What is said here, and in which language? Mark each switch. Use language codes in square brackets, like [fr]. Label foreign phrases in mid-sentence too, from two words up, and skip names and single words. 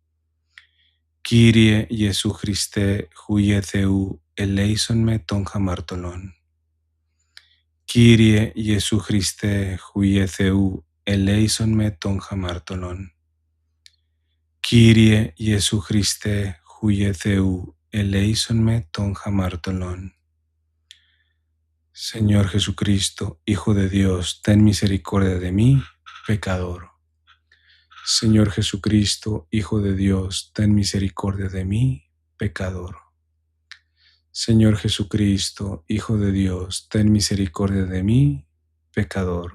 [el] Κύριε Ἰησοῦ Χριστέ, Υἱὲ Θεοῦ, ἐλέησόν με τὸν ἁμαρτωλόν. Κύριε Ἰησοῦ Χριστέ, Υἱὲ Θεοῦ, ἐλέησόν με τὸν ἁμαρτωλόν. Κύριε Ἰησοῦ Χριστέ, Υἱὲ Θεοῦ, ἐλέησόν με τὸν ἁμαρτωλόν. [es] Señor Jesucristo, Hijo de Dios, ten misericordia de mí, pecador. Señor Jesucristo, Hijo de Dios, ten misericordia de mí, pecador. Señor Jesucristo, Hijo de Dios, ten misericordia de mí, pecador.